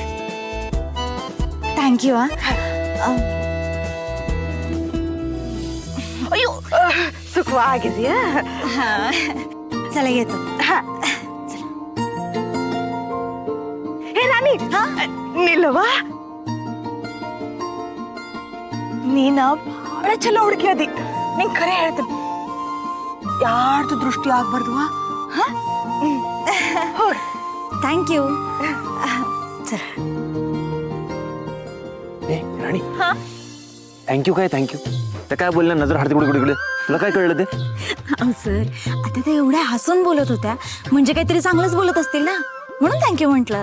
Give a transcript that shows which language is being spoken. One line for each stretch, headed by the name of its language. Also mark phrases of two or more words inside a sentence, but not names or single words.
Marathi: थँक्यू. अयो, सुखवा घेते. हा चला येतो. हा. हे राणी, निलवा
Kannada: ನೀನ ಬಹಳ ಚಲೋ ಹುಡುಕಿ ಅದಿ. ನಿಂಗೆ ಖರೆ ಹೇಳ್ತೀನಿ, ಯಾರ್ದು ದೃಷ್ಟಿ ಆಗ್ಬಾರ್ದು.
Marathi: थँक्यू. ए राणी, थँक्यू काय थँक्यू? त्या काय बोलल्या नजर हाडते कुठे कुठे? तुला काय कळलं ते? सर आता त्या एवढ्या हसून बोलत होत्या, म्हणजे काहीतरी चांगलंच बोलत असतील ना, म्हणून थँक्यू म्हटलं.